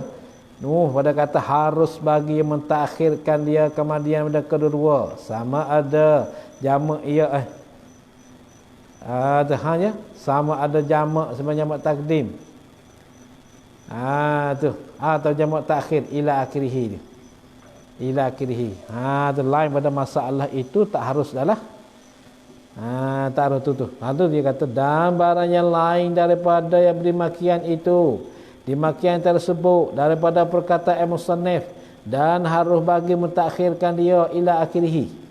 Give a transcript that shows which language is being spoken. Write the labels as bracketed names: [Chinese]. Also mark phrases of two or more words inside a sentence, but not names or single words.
[Malay] Pada kata harus bagi yang mentakhirkan dia kemudian pada kedua. Sama ada jamak ia hanya sama ada jamak sebenarnya jamak takdim. Atau jamak takhir [Arabic] إلى آخره. إلى آخره. [Malay] Lain pada masalah itu tak harus dah lah. Tak harus tu. Tu dia kata dan barang yang lain daripada yang demikian itu, demikian tersebut daripada perkataan musannif, dan harus bagi mentakhirkan dia [Arabic] إلى آخره.